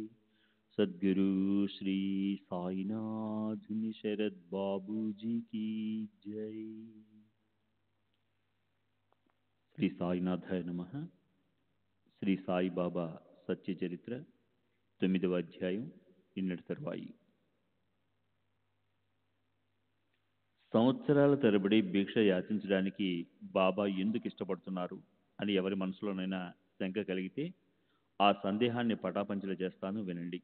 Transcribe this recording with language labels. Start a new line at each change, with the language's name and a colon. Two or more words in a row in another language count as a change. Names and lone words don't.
Hindi: सद्गुरु श्री साईनाथ शरद बाबू जी की जय।
Telugu: శ్రీ సాయినాథాయ నమః. శ్రీ సాయిబాబా సత్య చరిత్ర 9వ అధ్యాయం. నిన్నటి తరువాయి. సంవత్సరాల తరబడి భిక్ష యాచించడానికి బాబా ఎందుకు ఇష్టపడుతున్నారు అని ఎవరి మనసులోనైనా శంక కలిగితే ఆ సందేహాన్ని పటాపంచలు చేస్తాను, వినండి.